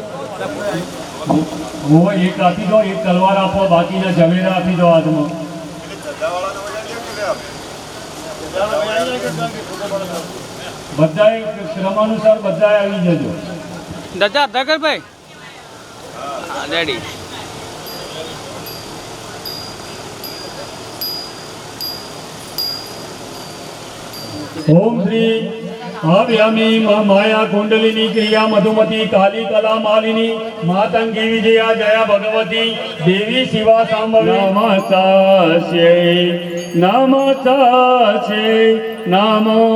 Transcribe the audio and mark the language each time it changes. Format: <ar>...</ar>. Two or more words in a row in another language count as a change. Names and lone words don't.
<gu>એક આપી દો, એક તલવાર આપો, બાકીના ઝવેરા આપી દો હાથમાં. બધાએ ક્રમાનુસાર બધાએ આવી જજો. દાદા ધગર ભાઈ રેડી.</gu> <sa>ओम श्री आव्यामी माया कुंडलिनी क्रिया मधुमती काली कला मालिनी मातंगी विजया जया भगवती देवी शिवा सांभवी नमस्ते नमो</sa>